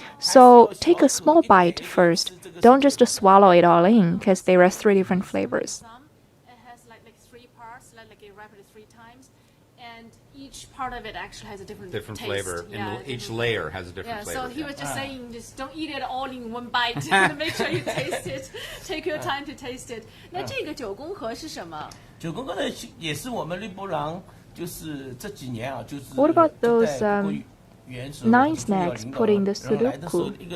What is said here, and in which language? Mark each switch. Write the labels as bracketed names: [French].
[English] So take a small bite first. Don't just swallow it all in, because there are 3 different flavors. It has like 3 parts, like wrapped 3 times, and each part of it actually has a different taste. Flavor. Yeah, and each layer has a different flavor. So he was just saying, just don't eat it all in one bite. Make sure you taste it. Take your time to taste it. [Chinese] 那这个9宫格是什么 9宫格呢，也是我们绿波廊，就是这几年啊，就是 [English] What about those 9 snacks put in the sudoku?